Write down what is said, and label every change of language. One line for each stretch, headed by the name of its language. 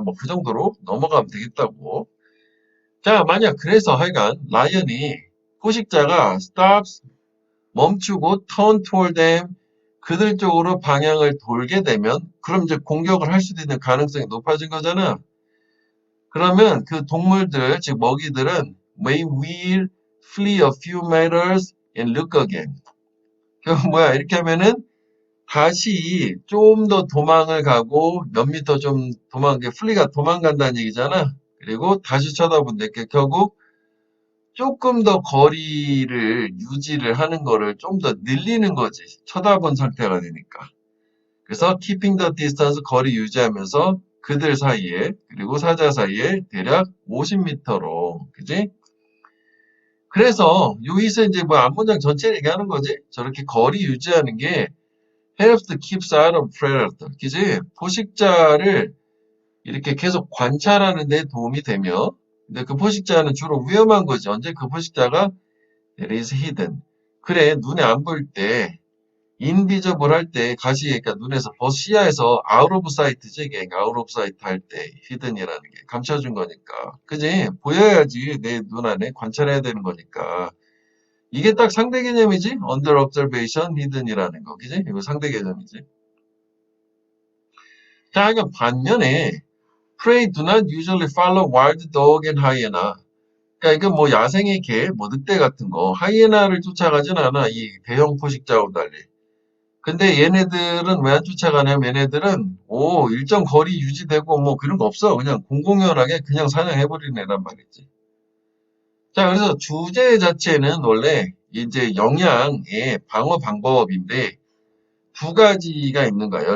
Korean: 뭐 그 정도로 넘어가면 되겠다고. 자, 만약 그래서 하여간 라이언이 포식자가 stops 멈추고
English: turn toward them
Korean: 그들 쪽으로 방향을 돌게 되면 그럼 이제 공격을 할 수도 있는 가능성이 높아진 거잖아. 그러면 그 동물들 즉 먹이들은
English: may will flee a few meters and look again.
Korean: 그 뭐야 이렇게 하면은 다시 좀 더 도망을 가고 몇 미터 좀 플리가 도망간다는 얘기잖아. 그리고 다시 쳐다본다. 결국 조금 더 거리를 유지를 하는 거를 좀 더 늘리는 거지. 쳐다본 상태가 되니까. 그래서
English: keeping the distance
Korean: 거리 유지하면서 그들 사이에 그리고 사자 사이에 대략 50m로 그지? 그래서 여기서 이제 뭐 앞문장 전체 얘기하는 거지. 저렇게 거리 유지하는 게
English: helps to keep out of predator.
Korean: 그지? 포식자를 이렇게 계속 관찰하는 데 도움이 되며 근데 그 포식자는 주로 위험한 거지. 언제 그 포식자가
English: it is hidden.
Korean: 그래, 눈에 안 보일 때, invisible 할 때, 가시, 그러니까 눈에서, 시야에서
English: out of sight
Korean: 지, 이게 out of sight 할 때, hidden이라는 게 감춰준 거니까. 그지? 보여야지 내 눈 안에 관찰해야 되는 거니까. 이게 딱 상대 개념이지?
English: under observation, hidden이라는 거.
Korean: 그지? 이거 상대 개념이지. 자, 이건 반면에,
English: prey do not usually follow wild dog and hyena.
Korean: 그러니까 이건 뭐 야생의 개, 뭐 늑대 같은 거, 하이에나를 쫓아가진 않아. 이 대형 포식자하고 달리. 근데 얘네들은 왜 안 쫓아가냐면 얘네들은 일정 거리 유지되고 뭐 그런 거 없어. 그냥 공공연하게 그냥 사냥해버리는 애란 말이지. 자, 그래서 주제 자체는 원래 이제 영양의 방어 방법인데 두 가지가 있는 거야.